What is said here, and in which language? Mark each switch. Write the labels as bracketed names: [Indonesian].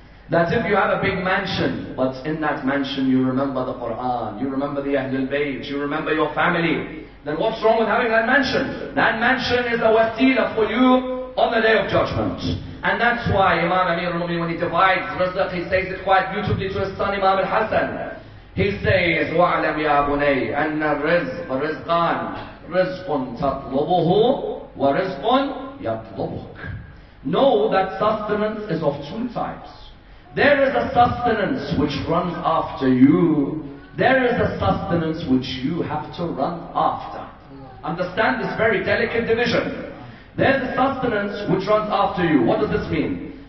[English] That if you have a big mansion, but in that mansion you remember the Quran, you remember the Ahlul Bayt, you remember your family, then what's wrong with having that mansion? That mansion is a wasila for you on the Day of Judgment. And that's why Imam Amir al-Mu'mineen, when he divides rizq, he says it quite beautifully to his son Imam al-Hasan. He says, [Arabic] وَعْلَمْ يَا بُنَيْ أَنَّ الرِّزْقَ رِزْقًا رِزْقٌ تَطْلُبُهُ وَرِزْقٌ يَطْلُبُكَ. [English] Know that sustenance is of two types. There is a sustenance which runs after you. There is a sustenance which you have to run after. Understand this very delicate division. There's a sustenance which runs after you. What does this mean?